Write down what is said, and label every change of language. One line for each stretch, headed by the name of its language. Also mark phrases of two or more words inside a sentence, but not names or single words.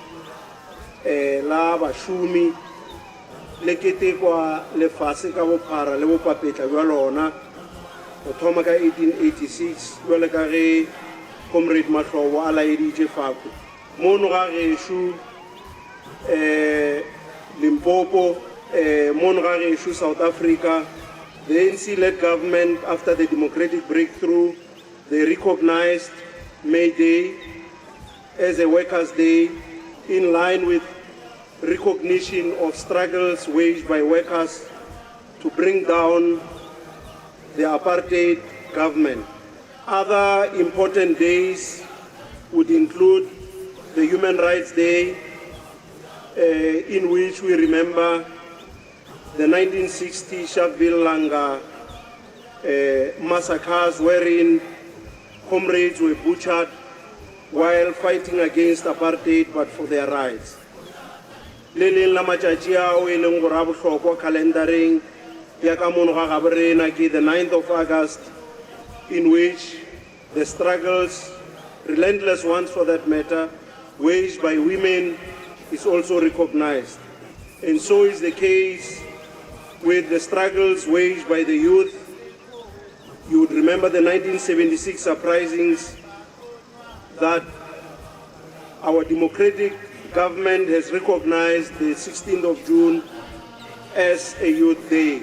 Northern Sotho: la bašomi le ketekwa lefase ka bophara le bopapetla bja lona go thoma ka 1886 jwale ka ge comrade Mahlobo a laeditše fako mono ga gešo Limpopo Monrageshu, South Africa,
English: the ANC-led government, after the democratic breakthrough, they recognized May Day as a Workers' Day in line with recognition of struggles waged by workers to bring down the apartheid government. Other important days would include the Human Rights Day, in which we remember the 1960 Sharpeville Langa massacres, wherein comrades were butchered while fighting against apartheid but for their rights.
Northern Sotho: Le leng la matšatši ao e leng gore a bohlokwa calendaring ya ka mono ga gaborena ke
English: the 9th of August, in which the struggles, relentless ones for that matter, waged by women is also recognized. And so is the case with the struggles waged by the youth. You would remember the 1976 uprisings that our democratic government has recognized the 16th of June as a youth day.